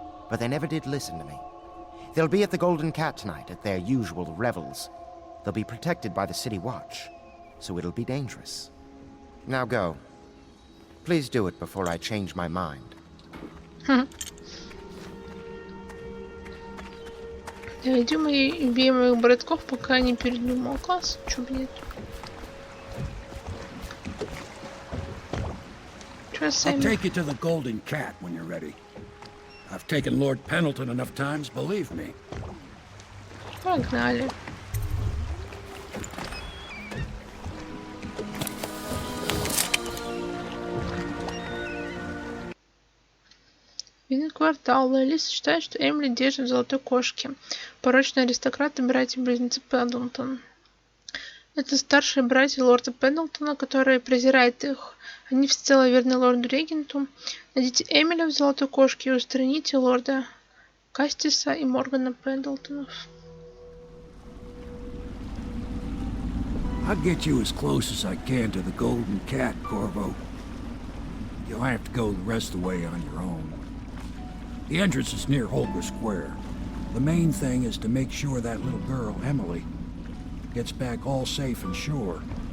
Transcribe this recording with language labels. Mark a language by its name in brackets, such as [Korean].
[English] But they never did listen to me. They'll be at the Golden Cat tonight at their usual revels. They'll be protected by the City Watch, so it'll be dangerous. Now go. Please do it before I change my mind. [Russian] Идем и убьем моих братков, пока не передумал. Класс, чё нет. Чё [English] I'll [Russian] сами? [English] take you to the Golden Cat when you're ready. I've taken Lord Pendleton enough times, believe me. [Russian] Погнали. Видный квартал. Лиса считает, что Эмили держит в золотой кошке. Порочные аристократы, братья-близнецы Пендлтон. Это старшие братья лорда Пендлтона, которые презирают их. Они всецело верны лорду-регенту. Найдите Эмили в золотой кошке и устраните лорда Кастиса и Моргана Пендлтонов. [English] I'll get you as close as I can to the Golden Cat, Corvo. You'll have to go the rest of the way on your own. The entrance is near Holger Square. The main thing is to make sure that little girl, Emily, gets back all safe and sure.